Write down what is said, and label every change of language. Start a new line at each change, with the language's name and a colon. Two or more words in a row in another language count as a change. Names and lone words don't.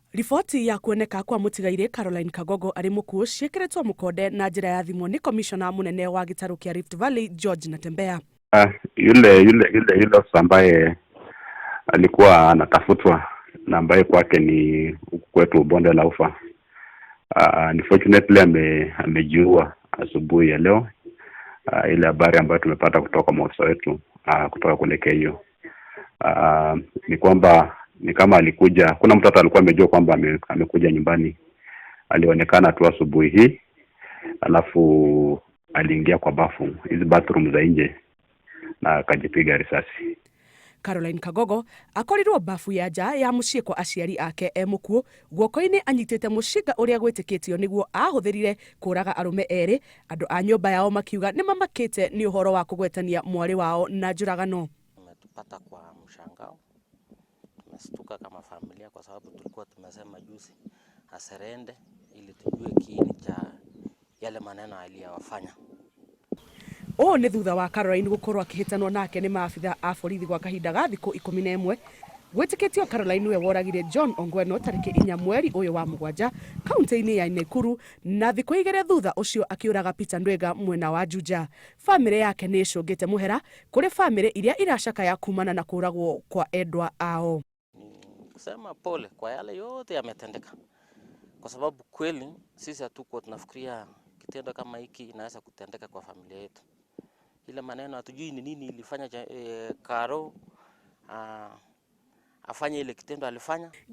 Kikuyu: Riboti ya kuoneka kwa mũtigairĩ Caroline Kangogo arĩ mũkuũ ciĩkĩrĩtwo mũkonde na njĩra ya thimũ nĩ komishona mũnene wa gĩtarũ kĩa Rift Valley George Natembea.
Swahili: Yule ambaye alikuwa anatafutwa na ambaye kwake ni kwetu bonde la Ufa. Unfortunately amejiua asubuhi ya leo. Ile habari ambayo tumepata kutoka maafisa wetu kutoka kule hiyo. Ni kwamba ni kama alikuja, kuna mtoto alikuwa amejua kwamba amekuja nyumbani. Alionekana tu asubuhi hii, alafu aliingia kwa bafu, hizi bathroom za nje, na akajipiga risasi.
Kikuyu: Caroline Kangogo akorirwo bafu ya nja ya mũciĩ kwa aciari ake mũkuũ, guoko-inĩ anyitĩte mũcinga ũrĩa gwĩtĩkĩtio nĩguo ahũthĩrire kũraga arũme erĩ. Andũ a nyũmba yao makiuga nĩ mamakĩte nĩ ũhoro wa kũgwetania mwarĩ wao na njũragano.
Swahili: Tumetupata kwa mshangao, tumestuka kama familia kwa sababu tulikuwa tumesema juzi aserende ili tujue kiini cha yale maneno aliyowafanya.
Kikuyu: Nĩ thutha wa Caroline gũkorwo akĩhĩtanwo nake nĩ maabitha a borithi gwa kahinda ga thikũ 11. Gwĩtĩkĩtio Caroline we woragire John Ongweno tarĩki 4 mweri ũyũ wa mũgwanja kaunti-inĩ ya Nakuru, na thikũ 2 thutha ũcio akĩũraga Peter Ndwega mwena wa Juja. Famĩlĩ yake nĩ ĩcũngĩte mũhera kũrĩ famĩlĩ iria iracakaya kumana na kũragwo kwa endwa ao.
Swahili: Kusema pole kwa yale yote yametendeka, kwa sababu kweli sisi hatukuwa tunafikiria kitendo kama hiki inaweza kutendeka kwa familia yetu. Ile maneno hatujui ni nini ilifanya Karo afanye ile kitendo alifanya.